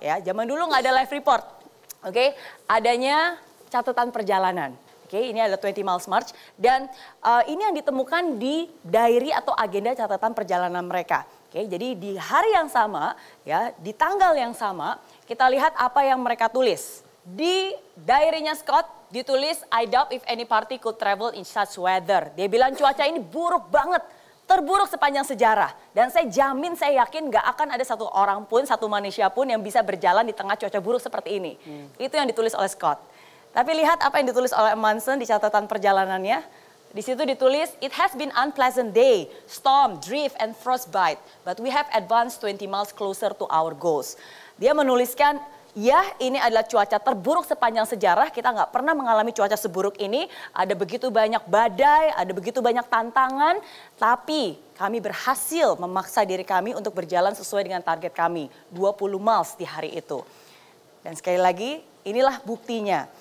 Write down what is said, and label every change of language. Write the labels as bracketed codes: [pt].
[id] Ya, zaman dulu nggak ada live report. Oke? Adanya catatan perjalanan. Oke, ini ada 20 Miles March dan ini yang ditemukan di diary atau agenda catatan perjalanan mereka. Oke, jadi di hari yang sama, ya, di tanggal yang sama, kita lihat apa yang mereka tulis. Di diary-nya Scott ditulis, [en] I doubt if any party could travel in such weather. [id] Dia bilang cuaca ini buruk banget, terburuk sepanjang sejarah. Dan saya jamin, saya yakin gak akan ada satu orang pun, satu manusia pun yang bisa berjalan di tengah cuaca buruk seperti ini. Itu yang ditulis oleh Scott. Tapi lihat apa yang ditulis oleh Amundsen di catatan perjalanannya. Di situ ditulis, [en] it has been unpleasant day, storm, drift, and frostbite. But we have advanced 20 miles closer to our goals. [id] Dia menuliskan, ya ini adalah cuaca terburuk sepanjang sejarah. Kita nggak pernah mengalami cuaca seburuk ini. Ada begitu banyak badai, ada begitu banyak tantangan. Tapi kami berhasil memaksa diri kami untuk berjalan sesuai dengan target kami. 20 miles di hari itu. Dan sekali lagi, inilah buktinya.